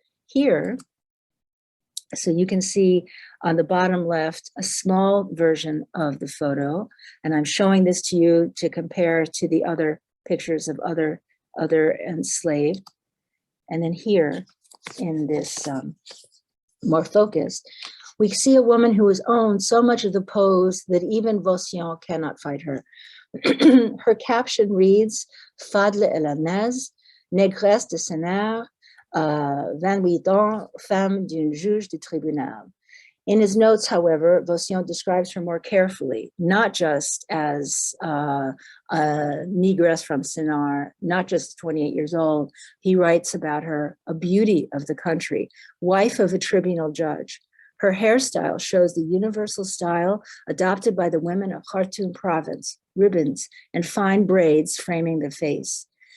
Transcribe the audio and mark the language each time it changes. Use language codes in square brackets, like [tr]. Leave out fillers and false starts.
[en] Here, so you can see on the bottom left, a small version of the photo, and I'm showing this to you to compare to the other pictures of other enslaved. And then here, in this more focused, we see a woman who has owned so much of the pose that even Vuitton cannot fight her. Her caption reads, [fr] Fadle et la Naze, négresse de Sénat, 28 ans, femme d'un juge de tribunal. [en] In his notes, however, Vuitton describes her more carefully, not just as a negress from Sennar, not just 28 years old. He writes about her, a beauty of the country, wife of a tribunal judge. Her hairstyle shows the universal style adopted by the women of Khartoum province, ribbons and fine braids framing the face.